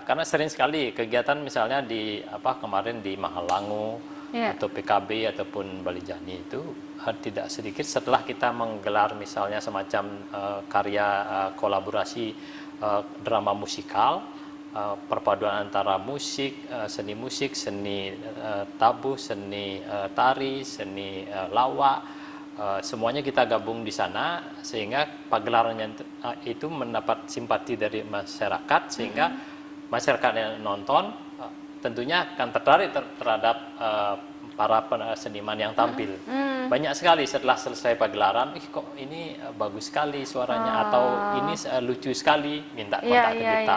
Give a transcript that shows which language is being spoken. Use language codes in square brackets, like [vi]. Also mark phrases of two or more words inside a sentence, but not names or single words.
[id] Karena sering sekali kegiatan misalnya di kemarin di Mahalangu atau PKB ataupun Bali Jani itu tidak sedikit setelah kita menggelar misalnya semacam karya kolaborasi drama musikal, perpaduan antara seni musik, seni tabuh, seni tari, seni lawak, semuanya kita gabung di sana sehingga pagelarannya itu mendapat simpati dari masyarakat, sehingga masyarakat yang nonton tentunya akan tertarik terhadap para seniman yang tampil. Banyak sekali setelah selesai pagelaran, kok ini bagus sekali suaranya, atau ini lucu sekali, minta kontak ke kita.